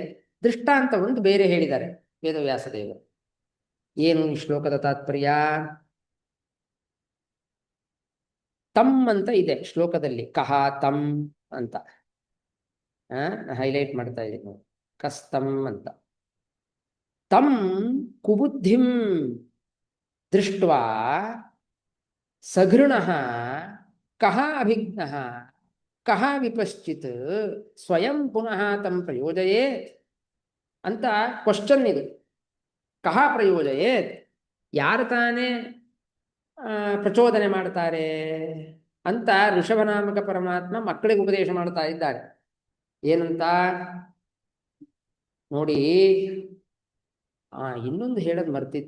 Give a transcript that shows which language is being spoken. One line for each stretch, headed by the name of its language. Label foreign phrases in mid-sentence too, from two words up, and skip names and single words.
Kannada: ದೃಷ್ಟಾಂತ ಒಂದು ಬೇರೆ ಹೇಳಿದ್ದಾರೆ ವೇದವ್ಯಾಸದೇವರು. ಏನು ಈ ಶ್ಲೋಕದ ತಾತ್ಪರ್ಯ?
Sanskrit: ತಮ್ ಅಂತ ಇದೆ ಶ್ಲೋಕದಲ್ಲಿ, ಕಹ ತಮ್ ಅಂತ ಹೈಲೈಟ್ ಮಾಡ್ತಾ ಇದ್ದೀನಿ.
Kannada: ಕಸ್ತಂ ಅಂತ.
Sanskrit: ತಮ್ ಕುಬುದ್ಧಿಂ ದೃಷ್ಟ್ವಾ ಸಘೃಣಃ ಕಹ ಅಭಿಜ್ಞಃ ಕಹ ವಿಪಶ್ಚಿತ್ ಸ್ವಯಂ ಪುನಃ ತಂ ಪ್ರಯೋಜಯೇತ್
Kannada: ಅಂತ ಕ್ವಶನ್ ಇದು.
Sanskrit: ಕಹ ಪ್ರಯೋಜಯೇತ್,
Kannada: ಯಾರು ತಾನೇ ಪ್ರಚೋದನೆ ಮಾಡ್ತಾರೆ ಅಂತ ಋಷಭನಾಮಕ ಪರಮಾತ್ಮ ಮಕ್ಕಳಿಗೆ ಉಪದೇಶ ಮಾಡ್ತಾ ಇದ್ದಾರೆ. ಏನಂತ ನೋಡಿ, ಇನ್ನೊಂದು ಹೇಳೋದು ಮರ್ತಿದ್ದೆ.